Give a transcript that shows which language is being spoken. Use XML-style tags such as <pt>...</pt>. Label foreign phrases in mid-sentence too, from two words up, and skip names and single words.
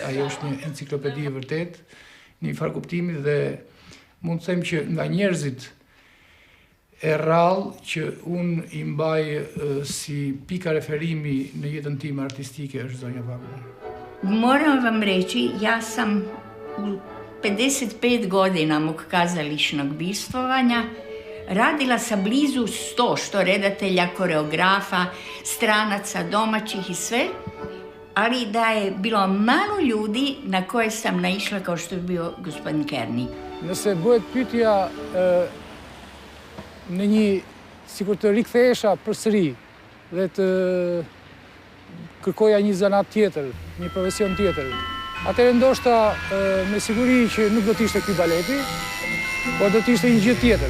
<sq>Ajo është një enciklopedi e vërtet, në një farë kuptimi, dhe mund të them që nga njerëzit e rrallë që unë i mbaj si pika referimi në jetën time artistike është zonja Wagner.</sq> <hr>Moram vam reći, ja sam u 55 godina mog kazališnog bivstvovanja radila sa blizu 100, što redatelja, koreografa, stranaca, domaćih i sve, ali da je bilo malo ljudi na koje sam naišla kao što je bio gospodin Kearney.</hr> <sq>Nëse bëhet pyetja në një, sikur të rikthehesha përsëri dhe të kërkoja një zanat tjetër, një profesion tjetër, atëherë ndoshta me siguri që nuk do të ishte ky baleti, por do të ishte një gjë tjetër.</sq>